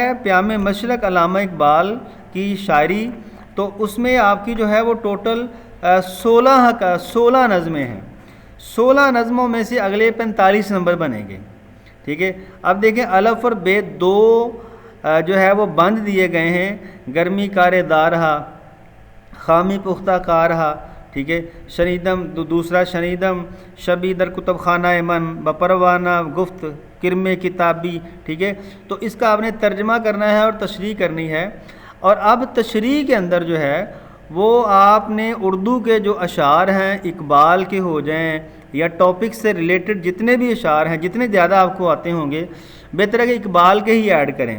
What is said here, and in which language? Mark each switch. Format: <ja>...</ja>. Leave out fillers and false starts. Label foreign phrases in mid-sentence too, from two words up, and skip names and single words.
<ur>پیام مشرق علامہ اقبال کی شاعری، تو اس میں آپ کی جو ہے وہ ٹوٹل 16 نظمیں ہیں، 16 نظموں میں سے اگلے 45 نمبر بنیں گے، ٹھیک ہے۔ اب دیکھیں الف اور بے 2 جو ہے وہ بند دیے گئے ہیں،</ur> <fa>گرمی کار دارہا، خامی پختہ کارہا،</fa> <ur>ٹھیک ہے،</ur> <fa>شنیدم دوسرا شنیدم شبی در کتب خانہ من بپروانہ گفت کرم کتابی،</fa> <ur>ٹھیک ہے۔ تو اس کا آپ نے ترجمہ کرنا ہے اور تشریح کرنی ہے، اور اب تشریح کے اندر جو ہے وہ آپ نے اردو کے جو اشعار ہیں اقبال کے ہو جائیں یا ٹاپک سے ریلیٹڈ جتنے بھی اشعار ہیں، جتنے زیادہ آپ کو آتے ہوں گے، بہتر ہے کہ اقبال کے ہی ایڈ کریں۔</ur>